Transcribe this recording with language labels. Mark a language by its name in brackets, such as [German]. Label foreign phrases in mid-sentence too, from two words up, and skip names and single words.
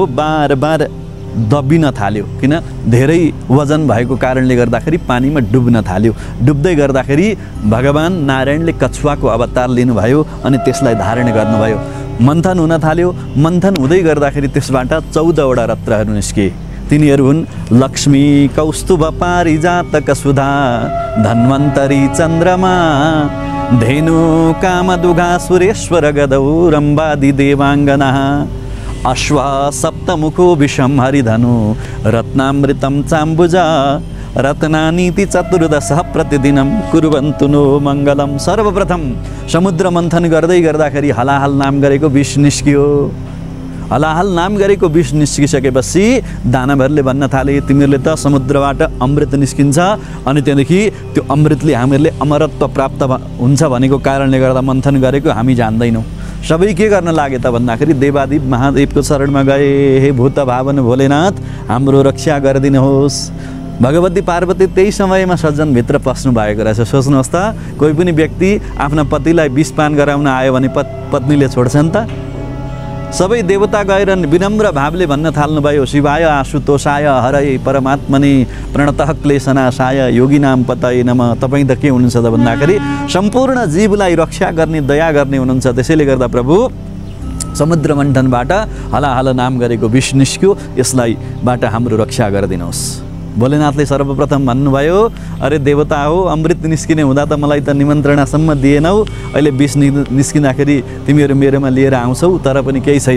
[Nepali] बार बार दबिन थाल्यो। किन? धेरै वजन भएको कारणले गर्दाखेरि पानीमा डुब्न थाल्यो। डुब्दै गर्दाखेरि भगवान नारायणले कछुवाको अवतार लिनुभयो अनि त्यसलाई धारण गर्नुभयो। मन्थन हुन थाल्यो। मन्थन हुँदै गर्दाखेरि त्यसबाट 14वटा रत्नहरू निस्के। तिनीहरू हुन् [Sanskrit] लक्ष्मी, कौस्तुभ, पारिजातक, सुधा, धन्वन्तरी, चन्द्रमा, धेनु, कामदुघा, सुरेश्वर, गदौ, रम्बादि देवाङ्गना, अश्व, सप्तमुखो, विषम, हरिधनु, रत्नामृतम, चाम्बुजा, रत्नानीति चतुर्दश प्रतिदिनं कुर्वन्तु नो मङ्गलम। [Nepali] सर्वप्रथम समुद्र मन्थन गर्दै गर्दाखेरि हलाहल नाम गरेको विष निस्कियो। हलाहल नाम गरेको विष निस्किसकेपछि दानवहरूले भन्न थाले, तिमीहरूले त समुद्रबाट अमृत निस्किन्छ अनि त्यहाँदेखि त्यो अमृतले हामीहरूले अमरत्व प्राप्त हुन्छ भनेको कारणले गर्दा मन्थन गरेको हामी जान्दैनौँ। सबै के गर्न लागे त भन्दाखेरि देवादिप महादेवको शरणमा गए। हे भूत भावन भोलेनाथ, हाम्रो रक्षा गरिदिनुहोस्। भगवती पार्वती त्यही समयमा सज्जनभित्र पस्नु भएको रहेछ। सोच्नुहोस् त, कोही पनि व्यक्ति आफ्ना पतिलाई विषपान गराउन आयो भने पत्नीले छोड्छन् त? सबै देवता गएर विनम्र भावले भन्न थाल्नुभयो, [Sanskrit] शिवाय आशुतोषाय हरये परमात्मने प्रणतः क्लेशनाशाय योगिनाम पतये नमः। [Nepali] तपाईँ त के हुनुहुन्छ त भन्दाखेरि सम्पूर्ण जीवलाई रक्षा गर्ने, दया गर्ने हुनुहुन्छ। त्यसैले गर्दा प्रभु समुद्र मन्थनबाट हलाहल नाम गरेको विष निस्क्यो, यसलाई बाट हाम्रो रक्षा गरिदिनुहोस्। भोलेनाथले सर्वप्रथम भन्नुभयो, अरे देवता हो, अमृत निस्किने हुँदा त मलाई त निमन्त्रणासम्म दिएनौ, अहिले विष निस्किँदाखेरि तिमीहरू मेरोमा लिएर आउँछौ, तर पनि केही छैन।